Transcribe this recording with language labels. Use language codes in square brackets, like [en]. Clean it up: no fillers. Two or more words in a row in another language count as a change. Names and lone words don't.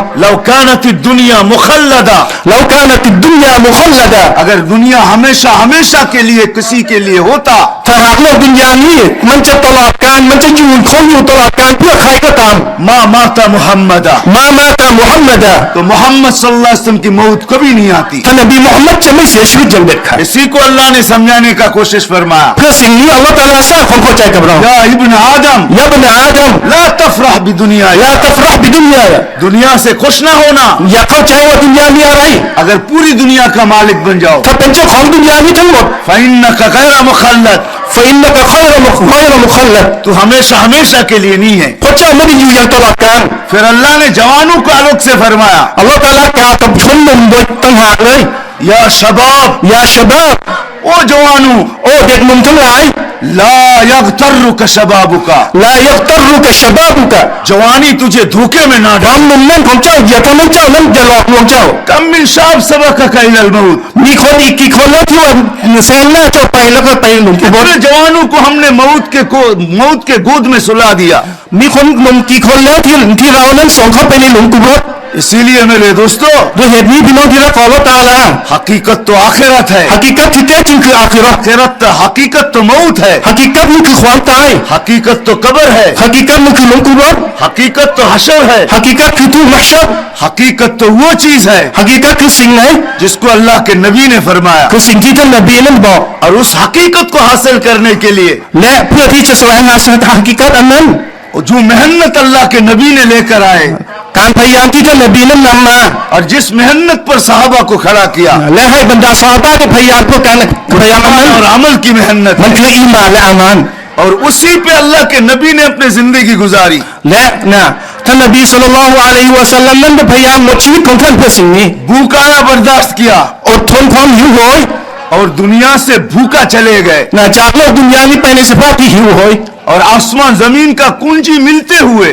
[ar] لو كانت الدنيا مخلدة, لو كانت الدنيا مخلدة [hi] अगर दुनिया हमेशा हमेशा के लिए किसी के लिए होता, [th] ถ้าหากโลกดุนยานี้มันจะตลอดกาลมันจะอยู่คงอยู่ตลอดกาลเพื่อใครก็ตาม [ar] ما مات محمد, ما مات محمد [hi] तो मोहम्मद [ar] صلى الله عليه وسلم [hi] की मौत कभी नहीं आती। [th] ท่านนบีมุฮัมมัดจะไม่เสียชีวิตอย่างเด็ดขาด [hi] इसी को अल्लाह ने समझाने का कोशिश फरमाया। [th] เพื่อสิ่งนี้อัลลอฮฺตะอาลาสร้างความเข้าใจกับเรา [ar] يا ابن آدم يا ابن آدم لا تفرح بالدنيا, [th] อย่า [ar] تفرح بالدنيا [hi] दुनिया से खुश ना होना। [th] อย่าเข้าใจว่าดุนยามีอะไร [hi] अगर पूरी दुनिया का मालिक बन जाओ, [th] ถ้าเป็นเจ้าของดุนยานี้ทั้งหมด [ar] فإنك غير مخلد, فإنك غير مخلد [hi] तू हमेशा हमेशा के लिए नहीं है। [th] พระเจ้าไม่ได้อยู่อย่างตลอดกาล [hi] फिर अल्लाह ने जवानों को अलग से फरमाया, [th] อัลลอฮฺตะอาลากล่าวกับชนหนุ่มโดยต่างหากเลย [ar] يا شباب, يا شباب [hi] ओ जवानू, [th] โอ้เด็กหนุ่มทั้งหลาย [ar] لا يغترك شبابك, لا يغترك شبابك [hi] जवानी तुझे धोखे में ना [th] ค [hi] डाल। [th] วามหนุ่มแน่นของเจ้าอย่าทำให้เจ้านั้นจะหลอกลวงเจ้า [ar] كم من شاب سبقه إلى الموت, [th] มีคนอีกกี่คนแล้วที่ว่าแซงหน้าเจ้าไปแล้วก็ไปหลุมกุโบร [hi] कितने जवानों को हमने मौत के गोद में सुला दिया। [th] มีคนหนุ่มกี่คนแล้วที่เรานั้นส่งเข้าไปในหลุมกุโบร [hi] इसीलिए मेरे दोस्तों, [th] ด้วยเหตุนี้พี่น้องที่รักของอัลลอฮฺตะอาลา [hi] हकीकत तो आखिरत है, [th] หะกีกัตที่แท้จริงคืออาคิเราะห์ [hi] हकीकत तो मौत है, [th] หะกีกัตนี่คือความตาย [hi] हकीकत तो कब्र है, [th] หะกีกัตมันคือหลุมกุโบร [hi] हकीकत तो हशर है, [th] หะกีกัตคือทุ่งมัชชัร [hi] हकीकत तो वो चीज है [th] หะกีกัตคือสิ่งไหน [hi] जिसको अल्लाह के नबी ने फरमाया। [th] คือสิ่งที่ท่านนบีนั้นบอก [hi] और उस हकीकत को हासिल करने के लिए [th] และเพื่อที่จะแสวงหาหะกีกัตอันนั้น [hi] जो मेहनत अल्लाह के नबी ने लेकर आए, [th] การพยายามที่ท่านนบีนั้นนำมา [hi] और जिस मेहनत पर साहबा को खड़ा किया, [th] และให้บรรดาซอฮาบะห์ได้พยายามเพื่อการพยายามอันนั้น [hi] और अमल की मेहनत [th] มัน [hi] है। [th] คืออีหม่านและอามาน [hi] और उसी पे अल्लाह के नबी ने अपनी जिंदगी गुजारी। [th] และนะท่านนบี [ar] صلى الله عليه وسلم [th] นั้นได้พยายามหมดชีวิตของท่านเพื่อสิ่งนี้ [hi] भूखाया बर्दाश्त किया [th] อดทนความหิวโหย [hi] और दुनिया से भूखा चले गए, [th] นะจากโลกดุนยานี้ไปในสภาพที่หิวโหย [hi] और आसमान जमीन का कुंजी मिलते हुए